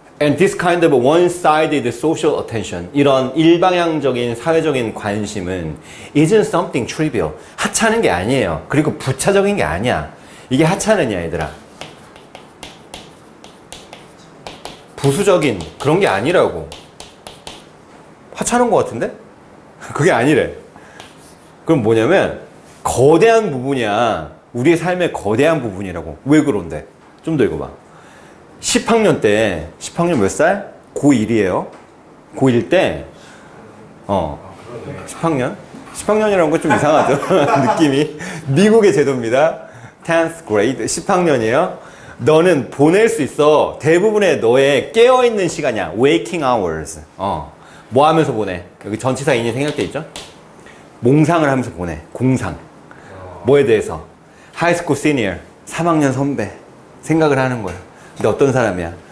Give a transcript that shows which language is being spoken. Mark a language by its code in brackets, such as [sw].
[en] And this kind of one-sided social attention, [ko] 이런 일방향적인 사회적인 관심은 [en] isn't something trivial. [ko] 하찮은 게 아니에요. 그리고 부차적인 게 아니야. 이게 하찮으냐 얘들아. 부수적인 그런 게 아니라고. 하찮은 것 같은데? 그게 아니래. 그럼 뭐냐면 거대한 부분이야. 우리의 삶의 거대한 부분이라고. 왜 그런데? 좀 더 읽어봐. 10학년 때 10학년 몇 살? 고1이에요. 고1 때 10학년? 10학년이라는 건 좀 이상하죠? 느낌이. 미국의 제도입니다. 10th grade 10학년이에요. 너는 보낼 수 있어. 대부분의 너의 깨어있는 시간이야. waking hours. 뭐 하면서 보내? 여기 전치사 인이 생략돼 있죠? 몽상을 하면서 보내. 공상. 뭐에 대해서? 하이스쿨 시니어 3학년 선배 생각을 하는 거야. 근데 어떤 사람이야?